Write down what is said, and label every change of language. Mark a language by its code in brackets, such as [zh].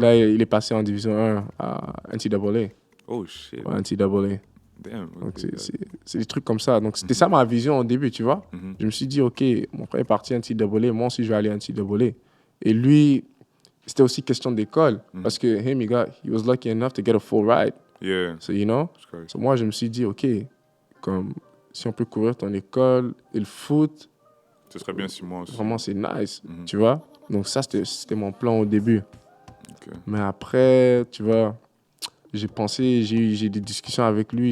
[fr] Là, il est passé en division 1 à NCAA. [en] Oh shit. [fr] Ouais, NCAA. [en] Damn. [fr] Donc, ok, c'est des trucs comme ça. Donc, c'était ça ma vision au début, tu vois. Mhm. Je me suis dit, OK, mon frère est parti à NCAA, moi aussi, je vais aller à NCAA. Et lui, c'était aussi question d'école. Parce que [en] he was lucky enough to get a full ride. Yeah. So, you know? [fr] c'est correct. So, moi, je me suis dit, OK, comme si on peut couvrir ton école et le foot, Ce serait bien si moi aussi. vraiment, c'est nice, Mhm. tu vois. Donc, ça, c'était mon plan au début. Ok. Mais après, tu vois, j'ai pensé, j'ai eu des discussions avec lui.